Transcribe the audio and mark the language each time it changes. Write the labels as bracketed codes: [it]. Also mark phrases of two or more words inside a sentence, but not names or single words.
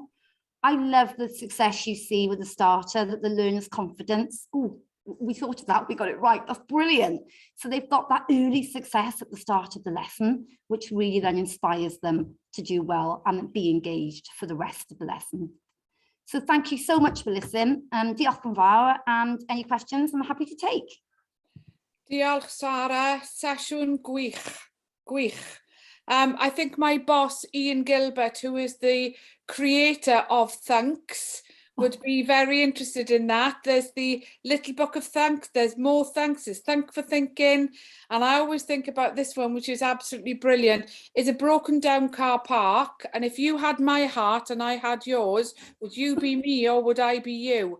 [en] I love the success you see with the starter, that the learner's confidence. Oh, we thought of that, we got it right. That's brilliant. So they've got that early success at the start of the lesson, which really then inspires them to do well and be engaged for the rest of the lesson. So thank you so much for listening. [cy] Diolch yn fawr, [en] and any questions I'm happy to take. [cy] Diolch, Sarah. Sesiwn gwych. Gwych. [en] I think my boss, Ian Gilbert, who is the creator of Thunks, would be very interested in that. There's the little book of Thunks, there's more Thunks, there's Thunk for Thinking. And I always think about this one, which is absolutely brilliant. It's a broken down car park. And if you had my heart and I had yours, would you be me or would I be you?